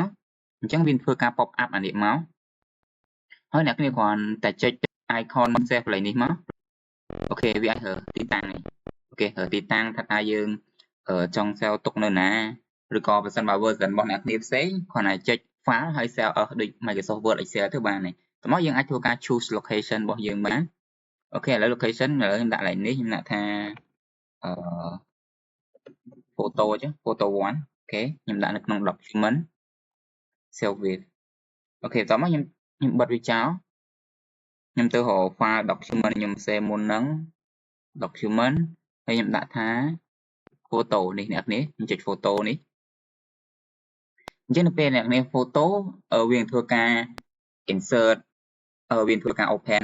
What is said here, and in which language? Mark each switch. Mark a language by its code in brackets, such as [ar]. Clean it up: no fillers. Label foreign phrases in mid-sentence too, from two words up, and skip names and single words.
[km] អញ្ចឹងវាធ្វើការ pop up អានេះមកហើយអ្នកគ្នាគ្រាន់តែចុច [en] icon save [km] កន្លែងនេះមកអូខេវាអាចរើទីតាំងនេះអូខេរើទីតាំងថាយើងចង់ save ទុកនៅណាឬក៏បើសិនបើ version របស់អ្នកគ្នាផ្សេងគ្រាន់តែចុច file ហើយ save ដូច Microsoft Word Excel ទៅបានហើយតោះមកយើងអាចធ្វើការ [en] choose location [km] របស់យើងបានអូខេឥឡូវ location ឥឡូវខ្ញុំដាក់កន្លែងនេះខ្ញុំដាក់ថា photo អញ្ចឹង [en] photo 1 [km] អូខេខ្ញុំដាក់នៅក្នុង document [en] save with [km] អូខេតោះមកខ្ញុំបិទវាចោលខ្ញុំទៅរក [en] file document [km] ខ្ញុំ save មុនហ្នឹង document ហើយខ្ញុំដាក់ថា photo នេះអ្នកនេះខ្ញុំចុច photo នេះអញ្ចឹងនៅពេលអ្នកនេះ photo វានឹងធ្វើការ insert វានឹងធ្វើការ open